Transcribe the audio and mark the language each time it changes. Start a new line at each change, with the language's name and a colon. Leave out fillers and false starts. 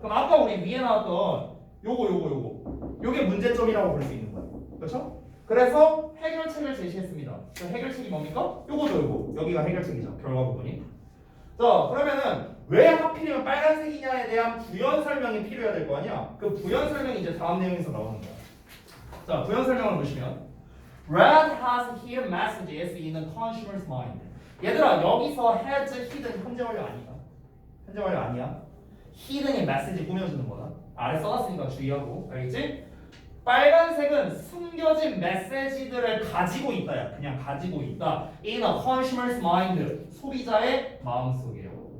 Korean: 그럼 아까 우리 위에 나왔던 요게 문제점이라고 볼 수 있는 거야. 그렇죠? 그래서 해결책을 제시했습니다. 그 해결책이 뭡니까? 요거. 여기가 해결책이죠. 결과 부분이. 자, 그러면은 왜 하필이면 빨간색이냐에 대한 부연 설명이 필요해야 될 거 아니야? 그 부연 설명이 이제 다음 내용에서 나오는 거야. 자, 부연 설명을 보시면
English: Red has hidden messages in the consumer's mind.
Korean: 얘들아, 여기서 has hidden 현재 완료 아니다. 현재 완료 아니야. hidden이 메시지 꾸며주는 거다. 아래 써놨으니까 주의하고. 알겠지? 빨간색은 숨겨진 메시지들을 가지고 있다야. 그냥 가지고 있다.
English: In a consumer's mind.
Korean: 소비자의 마음속에요.